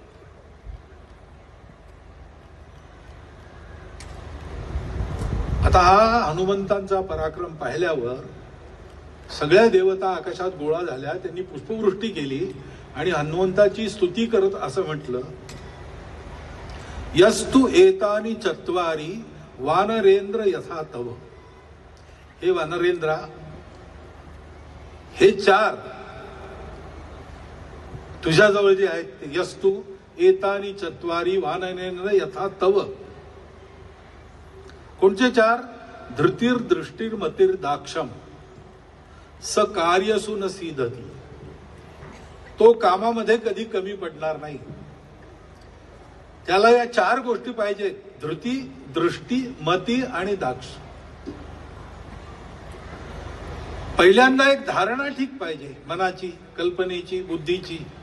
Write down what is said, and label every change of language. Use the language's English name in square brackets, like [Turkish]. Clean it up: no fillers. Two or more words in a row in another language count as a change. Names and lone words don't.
[Marathi] आता हा हनुमंतांचा पराक्रम पाहिल्यावर सगळ्या देवता आकाशात गोळा झाल्या. त्यांनी पुष्पवृष्टी केली आणि हनुमंताची स्तुती करत असं म्हटलं, [Sanskrit] यस्तु एतानि चत्वारी वानरेंद्र यथा तव. [Marathi] हे वानरेंद्रा, हे चार तुझ्याजवळ जे आहेत ते, [Sanskrit] यस्तु एतानि चत्वारी वानरेंद्र यथा तव. [Marathi] कोणचे चार? [Sanskrit] धृतीर दृष्टीर मतीर दाक्षम स कार्यसु न सीदती. [Marathi] तो कामामध्ये कधी कमी पडणार नाही. त्याला या चार गोष्टी पाहिजेत, धृती, दृष्टी, मती आणि दाक्ष. पहिल्यांदा एक धारणा ठीक पाहिजे, मनाची, कल्पनेची, बुद्धीची.